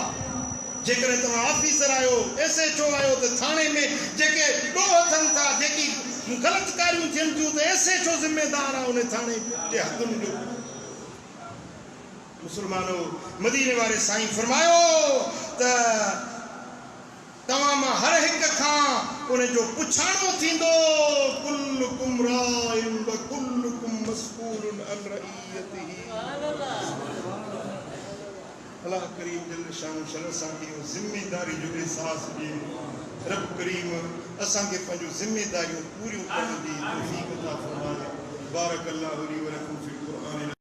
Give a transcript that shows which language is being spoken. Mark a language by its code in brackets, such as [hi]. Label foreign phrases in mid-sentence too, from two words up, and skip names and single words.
[sd] जेकॾहिं तव्हां ऑफिसर आहियो, SHO आहियो त थाणे में जेके ॾोह थियनि था, जेकी ग़लति कारियूं थियनि थियूं त SHO ज़िमेदार आहे उन थाणे जे हदुनि जो। मुसलमानो, मदीने वारे साईं फरमायो त तव्हां मां हर हिक खां उन जो पुछाणो थींदो। [ar] كلكم راع و كلكم مسؤول عن رعيته. [sd] अल्लाह करीम [ar] جل شان [sd] असांखे ज़िमेदारी जो एहसास ॾिए। रब करीम असांखे पंहिंजूं ज़िमेदारियूं पूरियूं करण जी तौफ़ीक़ अता फ़रमाए। [ar] بارك الله لي و لكم في القرآن.